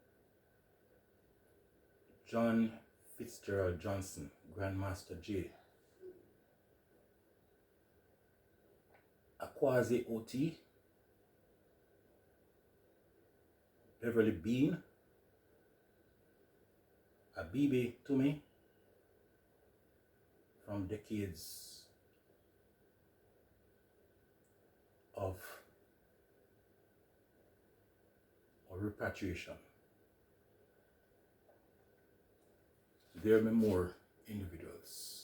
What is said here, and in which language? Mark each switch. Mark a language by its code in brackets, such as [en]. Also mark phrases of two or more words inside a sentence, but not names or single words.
[en] John Fitzgerald Johnson, Grandmaster J, Akwaze Oti, Beverly Bean, Abibe Tume, from decades of repatriation. There may be more individuals.